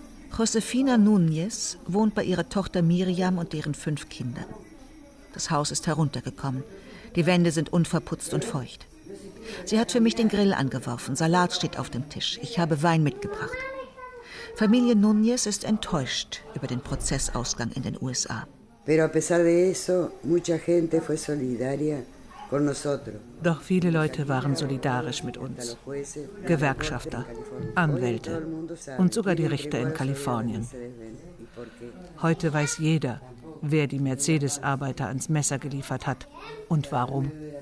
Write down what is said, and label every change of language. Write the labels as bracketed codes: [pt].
[de] Josefina Núñez wohnt bei ihrer Tochter Miriam und deren 5 Kindern. Das Haus ist heruntergekommen. Die Wände sind unverputzt und feucht. Sie hat für mich den Grill angeworfen. Salat steht auf dem Tisch. Ich habe Wein mitgebracht. Familie Núñez ist enttäuscht über den Prozessausgang in den USA. [es] Pero a pesar de eso, mucha gente fue solidaria. [de] Doch viele Leute waren solidarisch mit uns. Gewerkschafter, Anwälte und sogar die Richter in Kalifornien. Heute weiß jeder, wer die Mercedes-Arbeiter ans Messer geliefert hat und warum.